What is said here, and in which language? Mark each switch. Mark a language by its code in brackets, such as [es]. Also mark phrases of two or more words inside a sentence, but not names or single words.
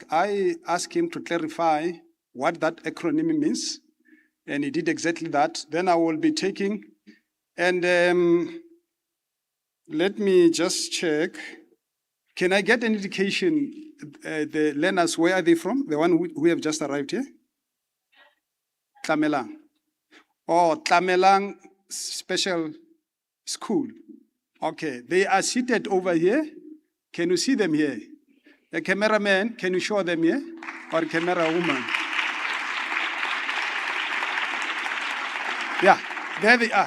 [en] I asked him to clarify what that acronym means, and he did exactly that. Then I will be taking, and let me just check. Can I get an indication, the learners, where are they from? The one who have just arrived here? Tlamelang. Oh, Tlamelang Special School. Okay, they are seated over here. Can you see them here? The cameraman, can you show them here? Or camera woman? Yeah, there they are.